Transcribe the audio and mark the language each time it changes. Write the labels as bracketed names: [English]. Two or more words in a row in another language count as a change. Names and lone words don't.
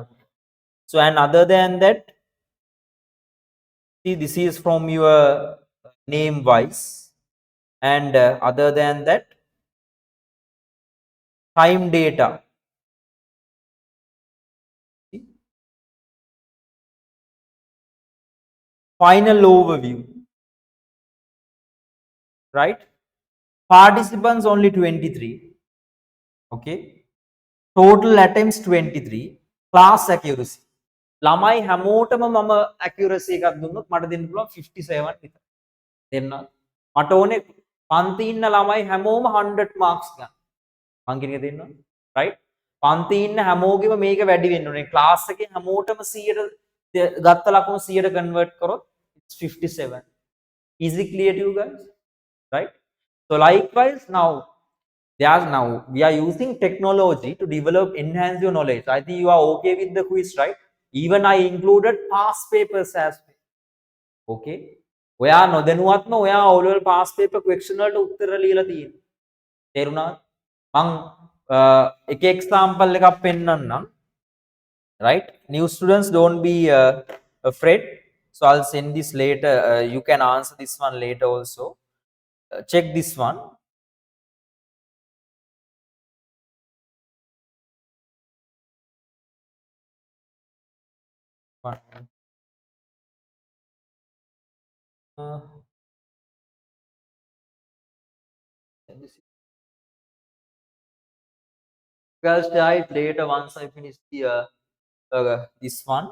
[English] So and other than that, see this is from your name wise, and other than that, time data. See? Final overview. Right? Participants only 23. Okay. Total attempts 23. Class accuracy. [Sinhala] ළමයි හැමෝටම මම accuracy එකක් දුන්නොත් මට දෙන්න පුළුවන් 57 විතර. දෙන්න. මට ඕනේ පන්ති ඉන්න ළමයි හැමෝම 100 marks ගන්න. මං කියන එක දෙන්නවා. right? පන්ති ඉන්න හැමෝගෙම මේක වැඩි වෙන්න ඕනේ. class එකේ හැමෝටම 100 ගත්ත ලකුණු 100ට convert කරොත් it's 57. [English] Is it clear to you guys? Right? So likewise now we are using technology to develop, enhance your knowledge. I think you are okay with the quiz, right? Even I included past papers as well. [Sinhala] Okay? ඔයා නොදැනුවත්ම ඔයා [English] O level past paper question [Sinhala] වලට උත්තර ලියලා තියෙනවා. තේරුණාද? මං එක example එකක් පෙන්නන්නම්. [English] Right? New students, don't be afraid. So I'll send this later. You can answer this one later also. Check this one. Uh, I'll try it later once I finish the this one.